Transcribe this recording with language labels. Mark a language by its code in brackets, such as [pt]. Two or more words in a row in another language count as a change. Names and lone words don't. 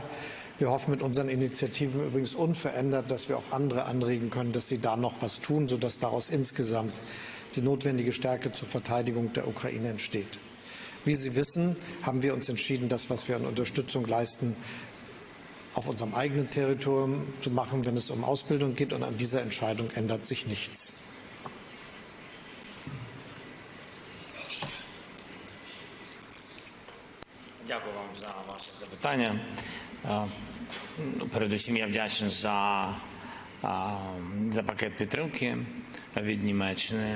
[de] Wir hoffen mit unseren Initiativen übrigens unverändert, dass wir auch andere anregen können, dass sie da noch was tun, sodass daraus insgesamt die notwendige Stärke zur Verteidigung der Ukraine entsteht. Wie Sie wissen, haben wir uns entschieden, das, was wir an Unterstützung leisten, auf unserem eigenen Territorium zu machen, wenn es um Ausbildung geht. Und an dieser Entscheidung ändert sich nichts. [uk] Дякую вам за ваше запитання. Передусім я вдячний за пакет підтримки від Німеччини.